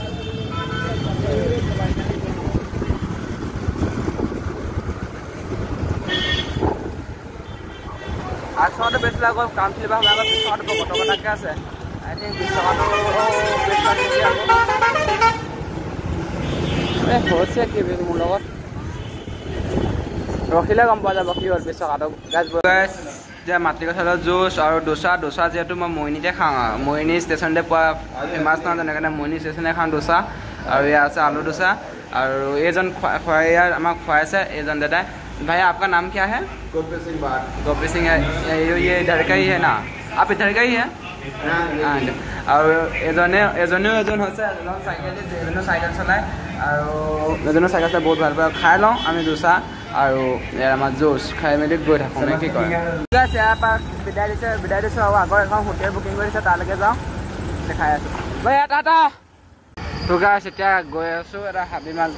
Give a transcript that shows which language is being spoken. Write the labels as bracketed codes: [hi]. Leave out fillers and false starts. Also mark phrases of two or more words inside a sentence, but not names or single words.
[as] আগচকাটো বেছ লাগল কাম চলিবা সময় আগত পিছ চকাটো বৰ খটকটাকৈ আছে [en] I think [as] পিছ চকাটো বেছ লাগে নেকি আকৌ হৈছে কি মোৰ লগত ৰখিলে গম পোৱা যাব কি হ'ল পিছ চকাটো এতিয়া মাতৃকঁঠালৰ জুচ আৰু ডোচা যিহেতু মই মৰিনিতে খাওঁ আৰু মৰিনি ষ্টেচনতে পোৱা ফেমাছ নহয় তেনেকৈ মৰিনি ষ্টেচনে খাওঁ ডোচা আৰু এয়া আছে আলু ডোচা আৰু এইজন ইয়াৰ আমাক খুৱাইছে এইজন দাদাই [hi] भैया आपका नाम क्या है गोपी सिंह है ये इधर का ही है ना आप इधर का ही है और [as] এজন হৈছে চাইকেল চলায় আৰু এজনৰ চাইকেল চলাই বহুত ভাল পায় খাই লওঁ আমি ডোচা আৰু আমাৰ জুচ খাই মেলি গৈ থাকোঁ নে কি কয় ইয়াৰ পৰা বিদায় দিছোঁ আৰু আগৰ এখন [en] hotel booking [as] কৰি দিছে তালৈকে যাওঁ দেখাই আছোঁ ভৈয়া [en] tata guys [as] এতিয়া গৈ আছোঁ এটা হাবি